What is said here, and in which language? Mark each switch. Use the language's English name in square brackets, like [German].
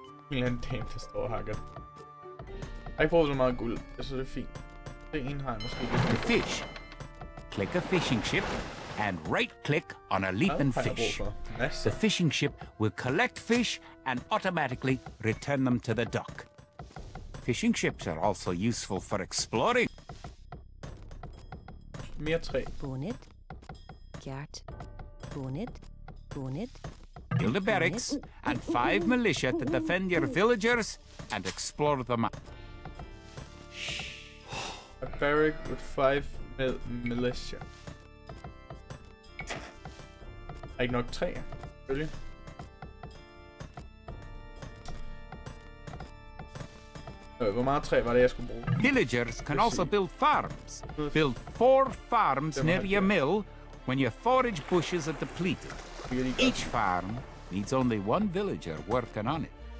[Danish] En eller anden dame, der står og hakker. Jeg har ikke brugt så meget guld. Jeg synes, det er fint. Det ene har jeg måske lidt. [English] To fish, click a fishing ship and right-click on a leaping fish. The fishing ship will collect fish and automatically return them to the dock. Fishing ships are also useful for exploring. [Danish] Mere træ. Bonnet. Gjert. Bonnet. Bonnet. [English] Build a barracks and 5 militia to defend your villagers and explore them. A barrack with 5 militia. [Danish] Er ikke nok træ, selvfølgelig. Hvor meget træ var det, jeg skulle bruge? [English] Villagers can also build farms. Build 4 farms near your mill when your forage bushes are depleted. Each farm needs only 1 villager working on it.